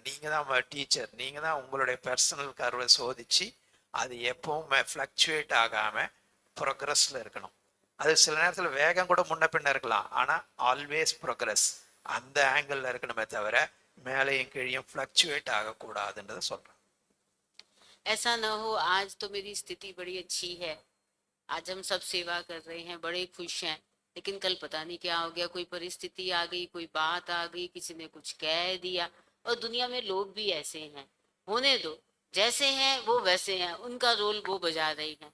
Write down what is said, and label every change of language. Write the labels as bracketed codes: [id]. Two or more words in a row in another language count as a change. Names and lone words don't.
[ta] நீங்கள் தான் டீச்சர், நீங்கள் தான் உங்களுடைய [en] personal curve [ta] சோதித்து அது எப்பவுமே ஃப்ளக்சுவேட் ஆகாமல் ப்ரோக்ரஸில் இருக்கணும். அது சில நேரத்தில் வேகம் கூட முன்ன பின்ன இருக்கலாம், ஆனால் [en] always progress [ta] அந்த ஆங்கிளில் இருக்கணுமே தவிர மேலேயும் கீழையும் ஃப்ளக்சுவேட் ஆகக்கூடாதுன்றதை சொல்கிறேன். [hi] ऐसा ना हो आज तो मेरी स्थिति बड़ी अच्छी है, आज हम सब सेवा कर रहे हैं, बड़े खुश हैं, लेकिन कल पता नहीं क्या हो गया, कोई परिस्थिति आ गई, कोई बात आ गई, किसी ने कुछ कह दिया। और दुनिया में लोग भी ऐसे हैं, होने दो, जैसे हैं वो वैसे हैं, उनका रोल वो बजा रही हैं।